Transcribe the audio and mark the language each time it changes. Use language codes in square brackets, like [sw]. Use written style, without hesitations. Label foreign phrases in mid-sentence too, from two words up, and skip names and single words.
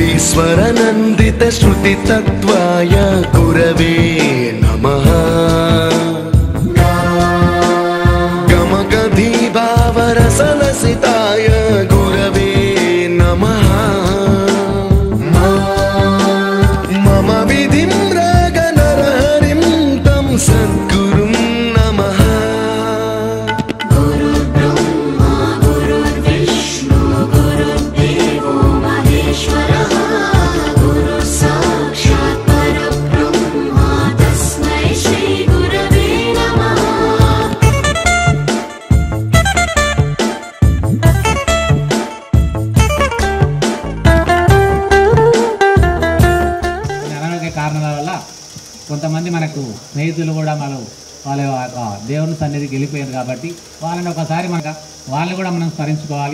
[sa] स्वरनन्दित श्रुतितत्त्वाय गुरवे नमः गमगधीभावरसलसिताय गुरवे नमः मम विधिं रागनरहरिं तं सद्गुरुं नमः गुरुर्ब्रह्मा गुरुर्विष्णु गुरुर्देवो महेश्वरः गुरुः साक्षात् परब्रह्मा तस्मै श्री गुरवे नमः [te] అనారోగ్య కారణాల వల్ల కొంతమంది మనకు స్నేహితులు కూడా వాళ్ళ దేవుని సన్నిధికి వెళ్ళిపోయారు కాబట్టి వాళ్ళని ఒకసారి వాళ్ళని కూడా మనం స్మరించుకోవాలి.